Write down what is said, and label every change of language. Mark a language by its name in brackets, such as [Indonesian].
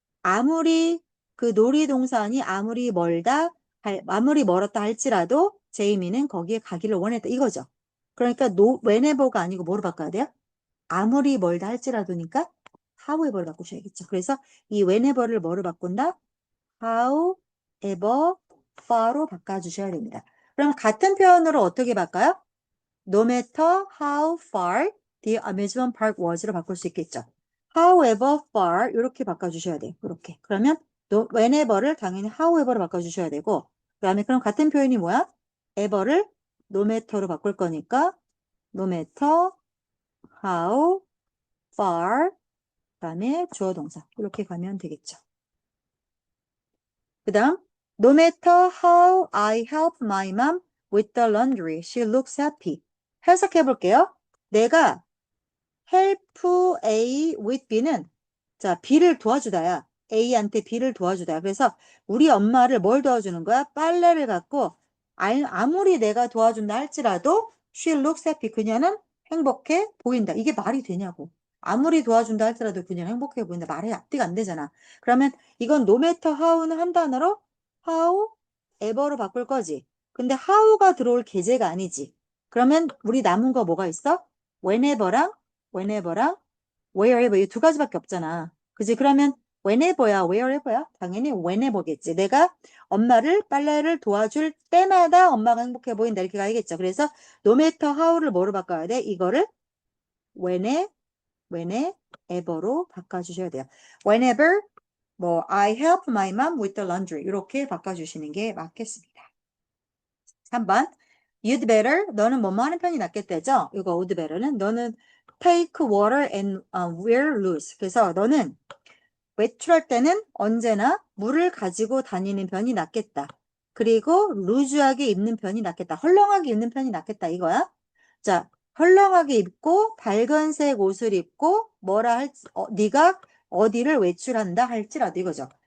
[Korean] 아무리 그 놀이동산이 아무리 멀었다 할지라도 제이미는 거기에 가기를 원했다 이거죠. 그러니까 whenever가 아니고 뭐로 바꿔야 돼요? 아무리 멀다 할지라도니까 however로 바꾸셔야겠죠. 그래서 이 whenever를 뭐로 바꾼다? however far 로 바꿔주셔야 됩니다. 그럼 같은 표현으로 어떻게 바꿔요? [English] No matter how far the amusement park was로 바꿀 수 있겠죠. [Korean] However far 이렇게 바꿔주셔야 돼요. 이렇게. 그러면 whenever를 당연히 however로 바꿔주셔야 되고 그 다음에 그럼 같은 표현이 뭐야? ever를 no matter로 바꿀 거니까 no matter how far 그 다음에 주어 동사 이렇게 가면 되겠죠. [English] 그 다음 No matter how I help my mom with the laundry, she looks happy. [Korean] 해석해 볼게요. 내가 help A with B는 자 B를 도와주다야. A한테 B를 도와주다. 그래서 우리 엄마를 뭘 도와주는 거야? 빨래를 갖고 아무리 내가 도와준다 할지라도 she looks happy. 그녀는 행복해 보인다. 이게 말이 되냐고. 아무리 도와준다 할지라도 그녀는 행복해 보인다. 말이 앞뒤가 안 되잖아. 그러면 이건 no matter how 는 한 단어로 how ever로 바꿀 거지. 근데 how가 들어올 계제가 아니지. 그러면 우리 남은 거 뭐가 있어? whenever랑 wherever 이 두 가지밖에 없잖아. 그지? 그러면 whenever야, wherever야? 당연히 whenever겠지. 내가 엄마를 빨래를 도와줄 때마다 엄마가 행복해 보인다. 이렇게 가야겠죠. 그래서 no matter how 를 뭐로 바꿔야 돼? 이거를 whenever로 바꿔주셔야 돼요. [English] whenever 뭐 I help my mom with the laundry 이렇게 바꿔주시는 게 맞겠습니다. [Korean] 3번 You'd better 너는 뭐뭐 하는 편이 낫겠다죠? [English] 이거 would better는 너는 take water and wear loose. [Korean] 그래서 너는 외출할 때는 언제나 물을 가지고 다니는 편이 낫겠다. 그리고 루즈하게 입는 편이 낫겠다. 헐렁하게 입는 편이 낫겠다. 이거야. 자, 헐렁하게 입고 밝은색 옷을 입고 네가 어디를 외출한다 할지라도 이거죠.